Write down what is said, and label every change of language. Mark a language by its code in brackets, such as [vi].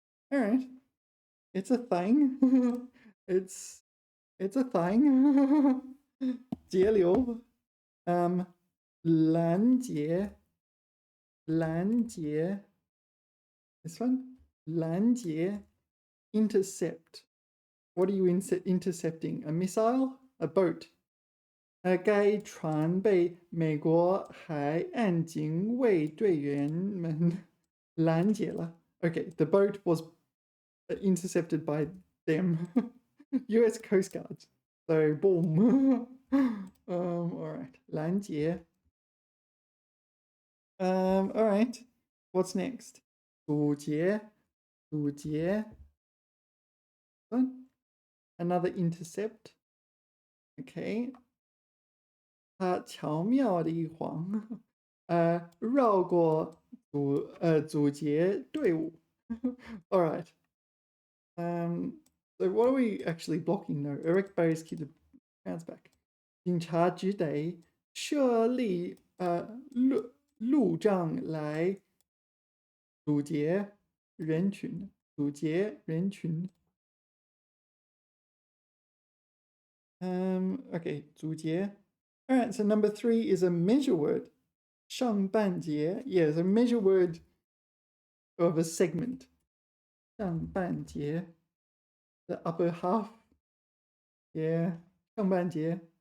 [en] All right, it's a thing. it's a thing. [zh] 截流, 拦截, 拦截. [en] This one, 拦截, intercept. What are you intercepting? A missile? A boat? [zh] 该船被美国海岸警卫队员们拦截了. [en] Okay, the boat was intercepted by them. US Coast Guards. So, boom. All right, [zh] 拦截. [en] All right, what's next? [zh] 阻截, 阻截. [en] Another intercept. Okay. [zh] 他巧妙地晃，绕过阻截队伍。 [en] All right. So what are we actually blocking though? Erect barriers keep the crowds back. [zh] 警察只得设立路障来阻截人群，阻截人群。 [en] Okay, 阻截. All right, so number 3 is a measure word. 上半节, yeah, so measure word of a segment. 上半节, the upper half. Yeah, 上半节.